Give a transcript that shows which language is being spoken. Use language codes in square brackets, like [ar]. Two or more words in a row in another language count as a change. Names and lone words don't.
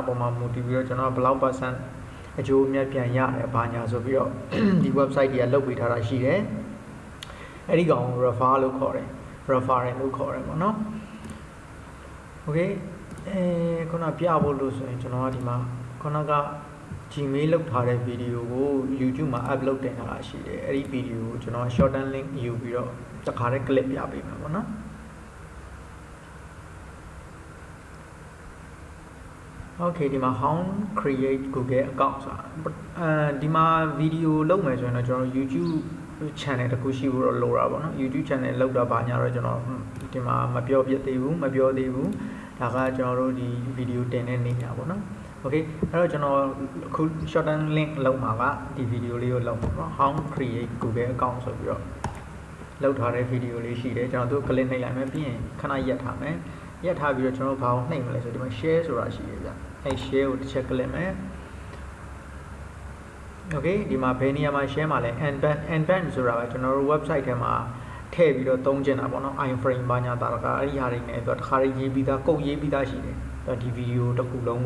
[my] ပေါ်မှာမူတည်ပြီးတော့ကျွန်တော်ဘယ်လောက် percent အကျိုးအမြတ်ပြန်ရတယ်ဘာညာဆိုပြီးတော့ဒီ website တွေကလုပ်ပေးထားတာရှိတယ်အဲ့ဒီကောင် refer လို့ခေါ်တယ် referral လို့ခေါ်တယ်ပေါ့နော် okay ခုနပြဖို့လို့ဆိုရင်ကျွန်တော်ကဒီမှာခုနက Gmail လောက်ထားတဲ့ video ကို YouTube မှာ upload တင်ထားတာရှိတယ်အဲ့ဒီ video ကိုကျွန်တော် [en] shorten link [my] ယူပြီးတော့တစ်ခါတည်း clip ပြပေးမှာပေါ့နော် okay ဒီမှာ [en] how create Google account [my] ဆိုတာဒီမှာ video လုပ်မယ်ဆိုရင်တော့ကျွန်တော် YouTube channel တခုရှိဖို့တော့လိုတာပေါ့နော် YouTube channel လောက်တာဘာညာတော့ကျွန်တော်ဒီမှာမပြောသေးဘူးဒါကကျွန်တော်တို့ဒီ video တင်တဲ့နေရာပေါ့နော် okay အဲ့တော့ကျွန်တော်အခု [en] shorten link [my] လောက်မှာကဒီ video လေးကိုလောက်မှာပေါ့ [en] how create Google account [my] ဆိုပြီးတော့လောက်ထားတဲ့ video လေးရှိတယ်ကျွန်တော်တို့ click နှိပ်လိုက်မယ်ပြီးရင်ခဏရက်ထားမယ်ရက်ထားပြီးတော့ကျွန်တော်ဘာကိုနှိပ်မလဲဆိုဒီမှာ share ဆိုတာရှိတယ်ဗျအဲ့ share ကိုတစ်ချက် click မယ် okay ဒီမှာဘယ်နေရာမှာ share မှာလဲ embed ဆိုတာကကျွန်တော်တို့ website ထဲမှာထည့်ပြီးတော့သုံးချင်တာပေါ့နော် iframe ဘာညာတာကအဲ့ဒီဟာတွေနဲ့တော့တစ်ခါရေးပြီးသားကုတ်ရေးပြီးသားရှိတယ်ဒီ video တစ်ခုလုံး